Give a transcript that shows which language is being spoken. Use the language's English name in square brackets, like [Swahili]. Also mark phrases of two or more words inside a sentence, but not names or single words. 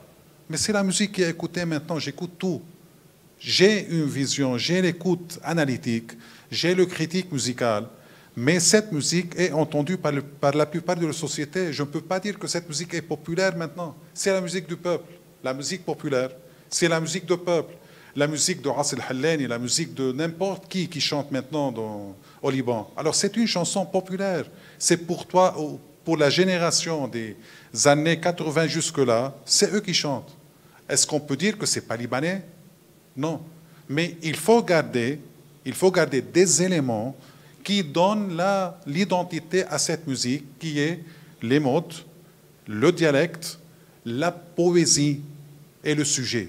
[French] Mais c'est la musique qui est écoutée maintenant, j'écoute tout. J'ai une vision, j'ai l'écoute analytique, j'ai le critique musical, mais cette musique est entendue par la plupart de la société. Je ne peux pas dire que cette musique est populaire maintenant. C'est la musique du peuple. La musique populaire, c'est la musique du peuple. La musique de Ras el-Hallani, la musique de n'importe qui chante maintenant au Liban. Alors c'est une chanson populaire. C'est pour toi, pour la génération des années 80 jusque-là, c'est eux qui chantent. Est-ce qu'on peut dire que ce n'est pas libanais? Non. Mais il faut garder des éléments qui donnent l'identité à cette musique, qui est les mots, le dialecte, la poésie et le sujet.